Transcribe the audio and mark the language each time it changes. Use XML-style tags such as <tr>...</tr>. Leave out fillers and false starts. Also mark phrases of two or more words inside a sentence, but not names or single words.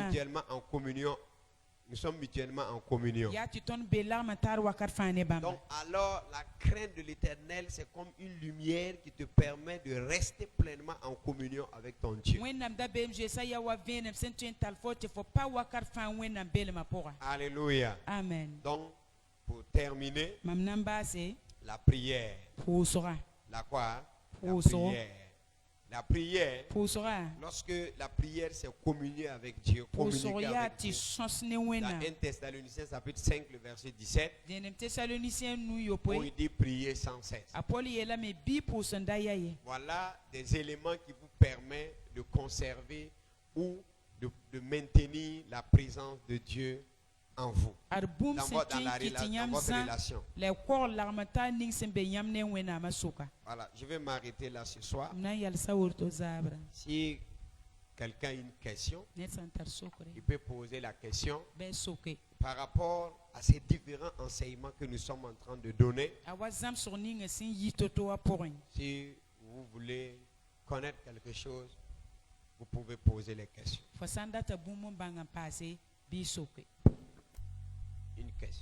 <fr>mutuellement en communion. Nous sommes mutuellement en communion.</fr> <mos>yaa tɩ tõnd be lagm n tar wakat fãa ne bãmba</mos> <fr>Donc alors la crainte de l'éternel, c'est comme une lumière qui te permet de rester pleinement en communion avec ton Dieu.</fr> <mos>wẽnnaam da beem zoesã yaa wa vẽenem sẽn tõe n tall fo tɩ fo pa wakat fãa wẽnnaam belmã pʋga</mos> <fr>Alléluia. amen Donc pour terminer,</fr> <mos>mam na n baase</mos> <fr>la prière.</fr> <mos>pʋʋsga</mos> <fr>La quoi? La Pause. prière. La prière,</fr> <mos>pʋʋsga</mos> <fr>lorsque la prière c'est communier avec Dieu,</fr> <mos>pʋʋsg</mos> <fr>communiquer</fr> <mos>yaa</mos> <fr>avec</fr> <mos>tɩ</mos> <fr>Dieu.</fr> <mos>sõs ne</mos> <fr>Dans</fr> <mos>wẽnnaam</mos> <fr>1 Thessaloniciens chapitre 5, le verset 17,</fr> <mos>dẽnem tesaloniciẽ nu</mos> <fr>où</fr> <mos>yopoe</mos> <fr>il dit prier sans cesse.</fr> <mos>a pol yeelame bɩ pʋʋs n da ya ye</mos> <fr>Voilà des éléments qui vous permettent de conserver ou de maintenir la présence de Dieu en vous,</fr> <mos>ad bũmb</mos> <fr>dans,</fr> <mos>sẽn</mos> <fr>votre,</fr> <mos>tõe</mos> <fr>dans,</fr> <mos>n kɩ tɩ</mos> <fr>dans</fr> <mos>yãmb</mos> <fr>votre</fr> <mos>zã</mos> <fr>relation.</fr> <mos>la kɔg lagm taa ning sẽn be yãmb ne wẽnnaamã sʋka</mos> <fr>Voilà, je vais m'arrêter là ce soir.</fr> <mos>m na n yalsa woto zaabrã</mos> <fr>Si quelqu'un a une question,</fr> <mos>ned sẽn tar sokre</mos> <fr>il peut poser la question</fr> <mos>bɩ soke</mos> <fr>par rapport à ces différents enseignements que nous sommes en train de donner.</fr> <mos>a wa zãmsg ninga sẽn yi to-to wã pʋgẽ</mos> <fr>Si vous voulez connaître quelque chose, vous pouvez poser les questions.</fr> <mos>fo sã n data bũmb n bãng n paase bɩ soke</mos> <fr>Une question.</fr>